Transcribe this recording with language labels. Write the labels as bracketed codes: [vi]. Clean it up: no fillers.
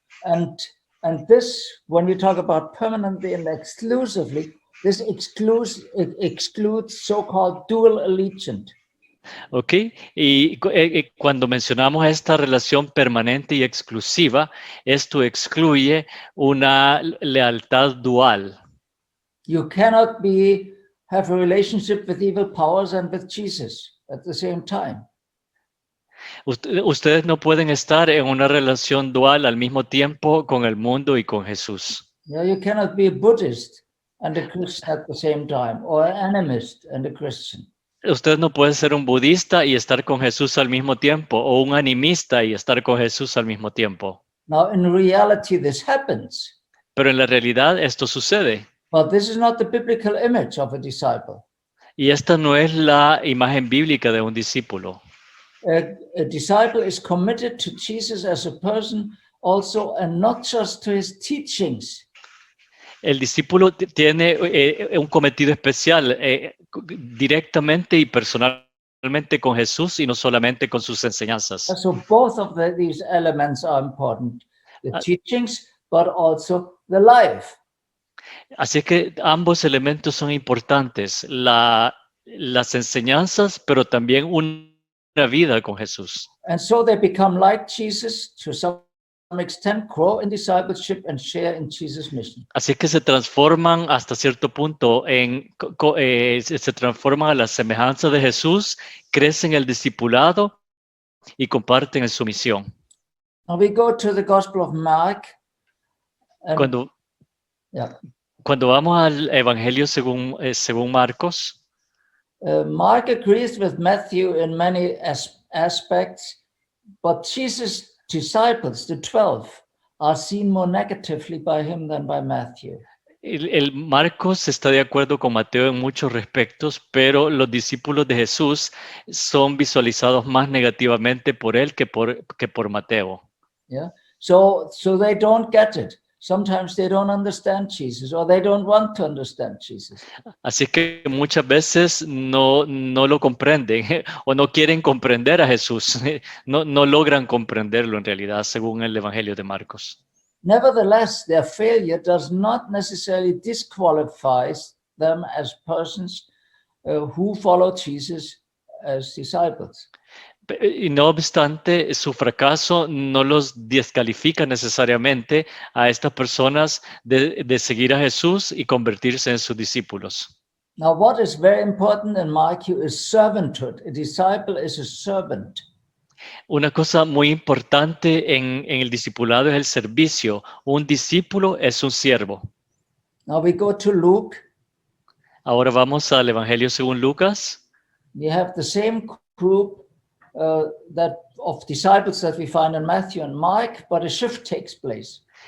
[en] And this, when we talk about permanently and exclusively, this excludes so-called dual allegiance. [es] ¿Ok? Y cuando mencionamos esta relación permanente y exclusiva, esto excluye una lealtad dual. [en] You cannot have a relationship with evil powers and with Jesus at the same time. [es] Ustedes no pueden estar en una relación dual al mismo tiempo con el mundo y con Jesús. [en] Yeah, you cannot be a Buddhist and a Christian at the same time, or an animist and a Christian. [es] Usted no puede ser un budista y estar con Jesús al mismo tiempo, o un animista y estar con Jesús al mismo tiempo. [en] Now, in reality, this happens. [es] Pero en la realidad esto sucede. [en] But this is not the biblical image of a disciple. [es] Y esta no es la imagen bíblica de un discípulo. [en] A disciple is committed to Jesus as a person also, and not just to his teachings. [es] El discípulo tiene un cometido especial directamente y personalmente con Jesús y no solamente con sus enseñanzas. [en] So both of these elements are important, the teachings, but also the life. [es] Así que ambos elementos son importantes, las enseñanzas, pero también una vida con Jesús. [en] And so they become like Jesus to some extent, grow in discipleship and share in Jesus' mission. [es] Así que se transforman hasta cierto punto se transforman a la semejanza de Jesús, crecen el discipulado y comparten en su misión. [en] Now we go to the Gospel of Mark. [es] Cuando vamos al Evangelio según Marcos, [en] Mark agrees with Matthew in many aspects, but Jesus' disciples, the 12, are seen more negatively by him than by Matthew. [es] El Marcos está de acuerdo con Mateo en muchos respectos, pero los discípulos de Jesús son visualizados más negativamente por él que por Mateo. [en] Yeah. So they don't get it. Sometimes they don't understand Jesus, or they don't want to understand Jesus. [es] Así que muchas veces no lo comprenden o no quieren comprender a Jesús. No logran comprenderlo en realidad, según el Evangelio de Marcos. [en] Nevertheless, their failure does not necessarily disqualify them as persons who follow Jesus as disciples. [es] Y no obstante, su fracaso no los descalifica necesariamente a estas personas de seguir a Jesús y convertirse en sus discípulos. [en] Now, what is very important in Matthew is servanthood. A disciple is a servant. [es] Una cosa muy importante en el discipulado es el servicio. Un discípulo es un siervo. [en] Now we go to Luke. [es] Ahora vamos al Evangelio según Lucas. [en] We have the same group that of disciples that we find in Matthew and Mark, but a shift takes place.